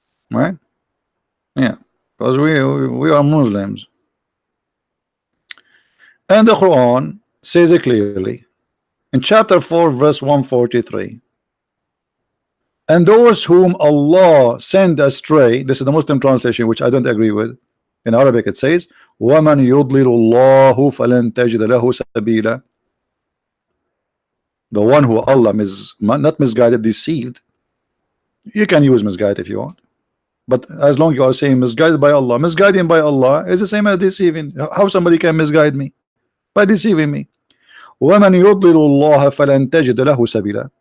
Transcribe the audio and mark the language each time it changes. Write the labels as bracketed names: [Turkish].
[English] Right? Yeah, because we are Muslims. And the Quran says it clearly in chapter 4 verse 143, and those whom Allah send astray, this is the Muslim translation which I don't agree with. [Arabic] In Arabic it says وَمَنْ يُضْلِلُ اللَّهُ فَلَنْ تَجِدَ لَهُ سَبِيلًا. [English] The one who Allah not misguided, deceived. You can use misguided if you want, but as long as you are saying misguided by Allah, misguiding by Allah is the same as deceiving. How somebody can misguide me? By deceiving me. [Arabic] وَمَنْ يُضْلِلُ اللَّهَ فَلَنْ تَجِدَ لَهُ سَبِيلًا.